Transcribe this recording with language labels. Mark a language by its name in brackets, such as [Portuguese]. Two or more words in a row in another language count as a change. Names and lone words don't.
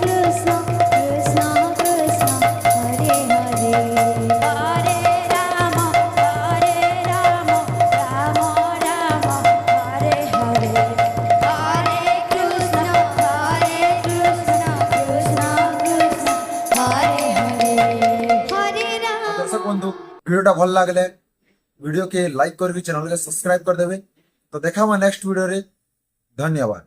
[Halbi] हरे हरे हरे राम राम हरे हरे हरे कृष्ण हरे हरे हरे राम। दर्शक बंधु वीडियोटा भल लागले वीडियो के लाइक करके चैनल के सब्सक्राइब कर देबे। तो देखा नेक्स्ट वीडियो रे। धन्यवाद।